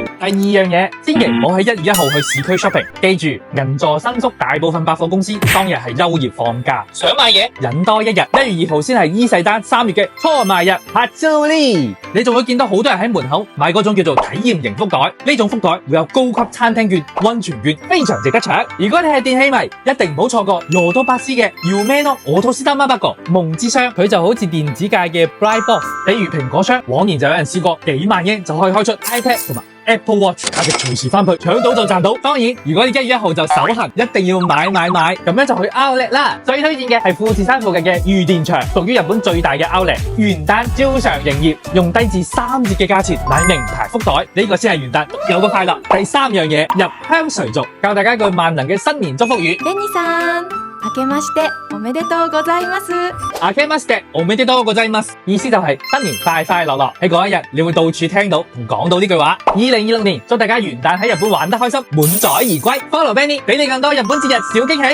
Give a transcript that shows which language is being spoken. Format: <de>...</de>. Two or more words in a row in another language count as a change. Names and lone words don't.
<yue>第二樣嘢，千祈唔好喺1月1號去市區 shopping， 記住銀座新宿大部分百貨公司當日係休業放假，想買嘢忍多一日，1月2號先係伊勢丹3月嘅初賣日，Hatsuri，你仲會見到好多人喺門口買嗰種叫做體驗型福袋，呢種福袋會有高級餐廳券、溫泉券，非常值得搶。如果你係電器迷，一定唔好錯過ヨドバシ嘅</yue> <ja>夢のお年玉箱</ja> <yue>夢之箱，佢就好似電子界嘅</yue> <en>Bright Box，</en> <yue>比如蘋果箱，往年就有人試過幾萬英就可以開出 iPad 同埋Apple Watch， 價值隨時翻倍，搶到就賺到。當然，如果你1月1號就手行，一定要買，咁樣就去 Outlet 啦。最推薦嘅係富士山附近嘅御殿場，屬於日本最大嘅 Outlet， 元旦照常營業，用低至3折嘅價錢買名牌福袋，呢個先係元旦有個快樂。第三樣嘢，入鄉隨俗，教大家一句萬能嘅新年祝福語。</yue> <ja>レニさん、明けましておめでとうございます。明けましておめでとうございます，</ja> <yue>意思就係新年快快樂樂。喺嗰一日，你會到處聽到同講到呢句話。2026年，祝大家元旦喺日本玩得開心，滿載而歸。Follow Benny，俾你更多日本節日小驚喜。</yue>